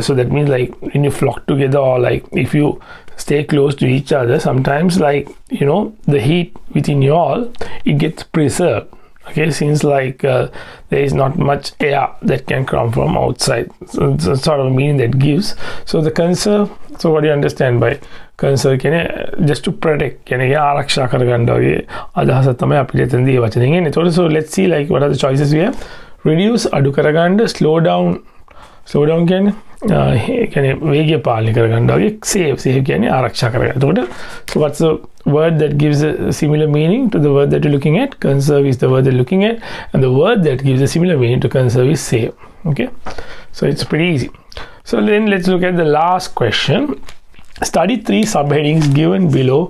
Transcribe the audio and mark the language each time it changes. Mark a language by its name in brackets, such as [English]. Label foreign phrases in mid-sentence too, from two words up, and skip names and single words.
[English] So that means like when you flock together, or like if you stay close to each other, sometimes like the heat within you all, it gets preserved. Okay, since like there is not much air that can come from outside, so it's a sort of meaning that gives. So the conserve, so what do you understand by conserve? Just to protect, [Sinhala] ආරක්ෂා කරගන්න වගේ අදහස තමයි අපිට එතනදී මේ වචනෙන් එන්නේ. [English] ඒතකොට so let's see like what are the choices we have. [Sinhala] Reduce අඩු කරගන්න, [English] slow down [Sinhala] කියන්නේ වේගය පාලනය කරගන්න වගේ, save කියන්නේ ආරක්ෂා කරගන්න. [English] එතකොට so what's the word that gives a similar meaning to the word that you're looking at? Conserve is the word they're looking at, and the word that gives a similar meaning to conserve is save. Okay, so it's pretty easy. So then let's look at the last question. Study 3 subheadings given below.